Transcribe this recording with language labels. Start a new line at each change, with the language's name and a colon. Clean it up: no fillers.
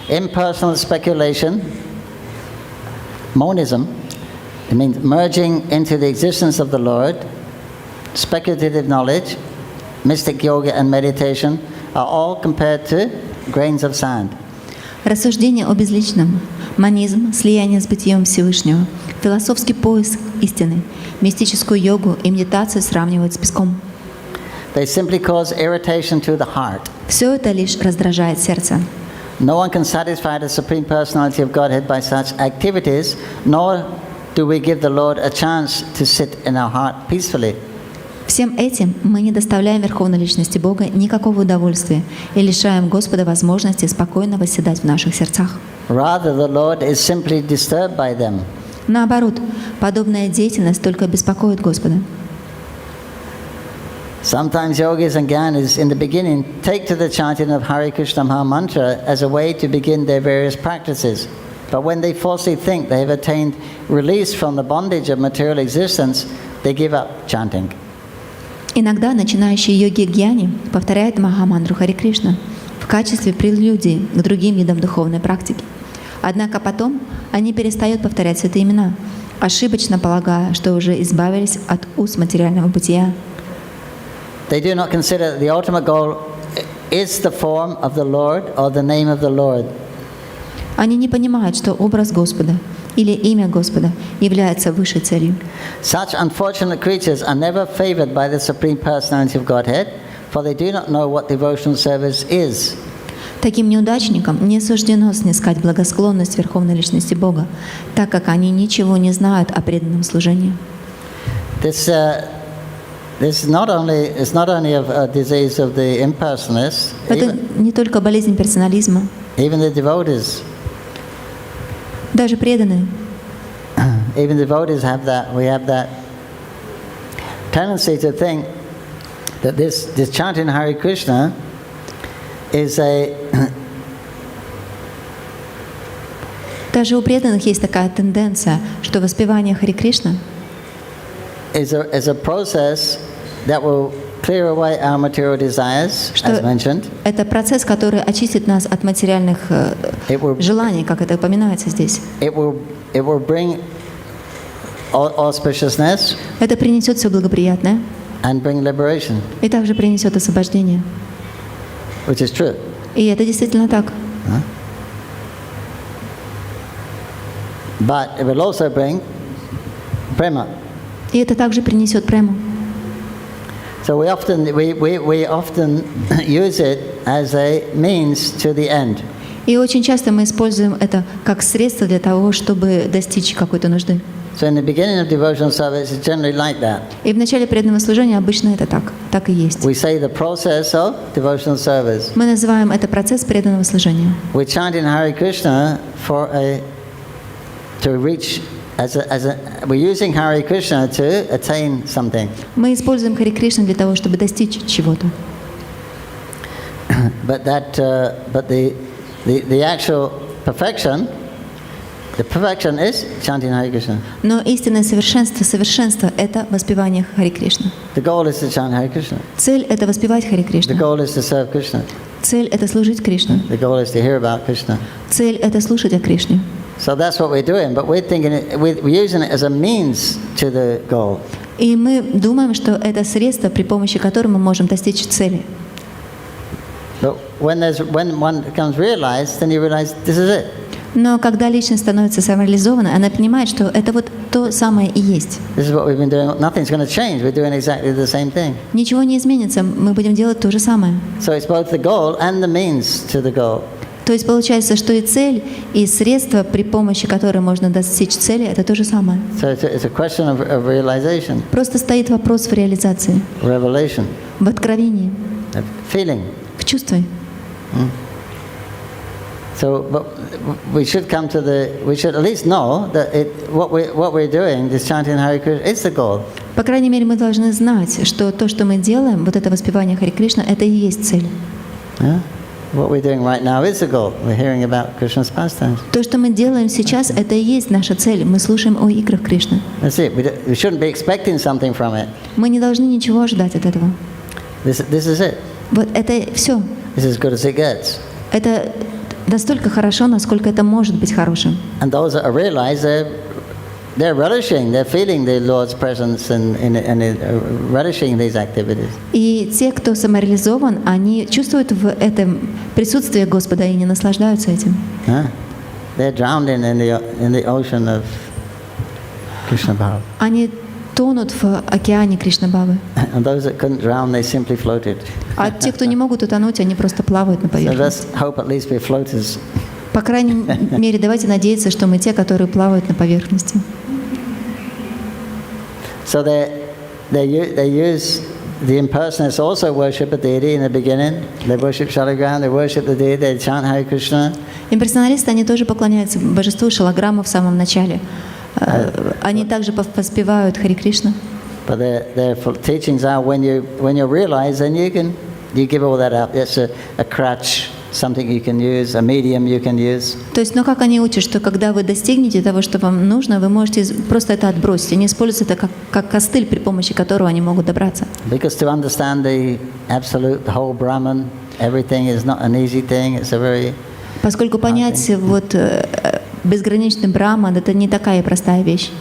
English: Impersonal speculation, monism, it means merging into the existence of the Lord. Speculative knowledge, mystic yoga and meditation are all compared to grains of sand.
Russian: Рассуждение о безличном, монизм, слияние с бытием Всевышнего, философский поиск истины, мистическую йогу и медитацию сравнивают с песком.
English: They simply cause irritation to the heart.
Russian: Все это лишь раздражает сердце.
English: No one can satisfy the Supreme Personality of Godhead by such activities, nor do we give the Lord a chance to sit in our heart peacefully.
Russian: Всем этим мы не доставляем Верховной Личности Бога никакого удовольствия и лишаем Господа возможности спокойно восседать в наших сердцах.
English: Rather, the Lord is simply disturbed by them.
Russian: Наоборот, подобная деятельность только беспокоит Господа.
English: Sometimes yogis and gyanis in the beginning take to the chanting of Hare Krishna Maha Mantra as a way to begin their various practices. But when they falsely think they have attained release from the bondage of material existence, they give up chanting.
Russian: Иногда начинающие йоги-гьяни повторяют Махамантру Харе Кришна в качестве прелюдии к другим видам духовной практики. Однако потом они перестают повторять святые имена, ошибочно полагая, что уже избавились от уз материального бытия.
English: They do not consider that the ultimate goal is the form of the Lord or the name of the Lord.
Russian: Они не понимают, что образ Господа или имя Господа является высшей целью.
English: Such unfortunate creatures are never favored by the Supreme Personality of Godhead, for they do not know what devotional service is.
Russian: Таким неудачникам не суждено снискать благосклонность Верховной Личности Бога, так как они ничего не знают о преданном служении.
English: This is not only a disease of the impersonalists.
Russian: Это не только болезнь персонализма.
English: Even the devotees.
Russian: Даже преданные.
English: Even devotees have that. We have that tendency to think that this chanting Hare Krishna is
Russian: Даже у преданных есть такая тенденция, что воспевание Харе Кришна
English: is a process that will clear away our material desires, as mentioned.
Russian: Это процесс, который очистит нас от материальных желаний, как это упоминается здесь.
English: It will bring auspiciousness.
Russian: Это принесет все благоприятное.
English: And bring liberation.
Russian: И также принесет освобождение.
English: Which is true.
Russian: И это действительно так.
English: But it will also bring prema.
Russian: И это также принесет прему.
English: So we often use it as a means to the end.
Russian: И очень часто мы используем это как средство для того, чтобы достичь какой-то нужды.
English: So in the beginning of devotional service, it's generally like that.
Russian: И в начале преданного служения обычно это так и есть.
English: We say the process of devotional service.
Russian: Мы называем это процесс преданного служения.
English: We're chanting Hare Krishna to reach we're using Hare Krishna to attain something.
Russian: Мы используем Харе Кришна для того, чтобы достичь чего-то.
English: But the actual perfection, the perfection is chanting Hare Krishna.
Russian: Но истинное совершенство – это воспевание Харе Кришна.
English: The goal is to chant Hare Krishna.
Russian: Цель – это воспевать Харе
English: The
Russian: Кришна.
English: goal is to serve Krishna.
Russian: Цель – это служить Кришне.
English: The goal is to hear about Krishna.
Russian: Цель – это слушать о Кришне.
English: So that's what we're doing, but we're using it as a means to the goal.
Russian: И мы думаем, что это средство, при помощи которого мы можем достичь цели.
English: But when one becomes realized, then you realize this is it.
Russian: Но когда личность становится самореализованной, она понимает, что это вот то самое и есть.
English: This is what we've been doing. Nothing's going to change. We're doing exactly the same thing.
Russian: Ничего не изменится, мы будем делать то же самое.
English: So it's both the goal and the means to the goal.
Russian: То есть получается, что и цель, и средство, при помощи которой можно достичь цели, это то же самое.
English: So it's a question of realization,
Russian: Просто стоит вопрос в реализации,
English: revelation,
Russian: в откровении,
English: of feeling.
Russian: в чувстве.
English: So, but we should at least know that what we're doing, this chanting Hare Krishna, is the goal.
Russian: По крайней мере, мы должны знать, что то, что мы делаем, вот это воспевание Харе Кришна, это и есть цель.
English: Yeah? What we're doing right now is the goal. We're hearing about Krishna's pastimes.
Russian: То, что мы делаем сейчас, это и есть наша цель. Мы слушаем о играх Кришны.
English: That's it. We shouldn't be expecting something from it.
Russian: Мы не должны ничего ожидать от этого.
English: This is it.
Russian: Вот это все.
English: This is as good as it gets.
Russian: Это настолько хорошо, насколько это может быть хорошим.
English: And those that are realized, they're relishing, they're feeling the Lord's presence and relishing these activities.
Russian: И те, кто самореализован, они чувствуют в этом присутствие Господа и не наслаждаются этим.
English: They're drowned in the ocean of Krishna Bhava.
Russian: Они тонут в океане Кришна-бхавы.
English: And those that couldn't drown, they simply floated.
Russian: А те, кто не могут утонуть, они просто плавают на
English: So
Russian: поверхности.
English: let's hope at least we're floaters.
Russian: По крайней мере, давайте надеяться, что мы те, которые плавают на поверхности.
English: So they use the impersonalists also worship a deity in the beginning. They worship Shalagram, they worship the deity, they chant Hare Krishna.
Russian: Имперсоналисты, они тоже поклоняются божеству Шалаграма в самом начале. Они также воспевают Харе Кришна.
English: But their teachings are when you realize, then you give all that up. It's a crutch, something you can use, a medium you can use.
Russian: То есть, как они учат, что когда вы достигнете того, что вам нужно, вы можете просто это отбросить. Они используют это как костыль, при помощи которого они могут добраться.
English: Because to understand the absolute, the whole Brahman, everything is not an easy thing. It's a very
Russian: Поскольку понять вот безграничный Брахман — это не такая простая вещь.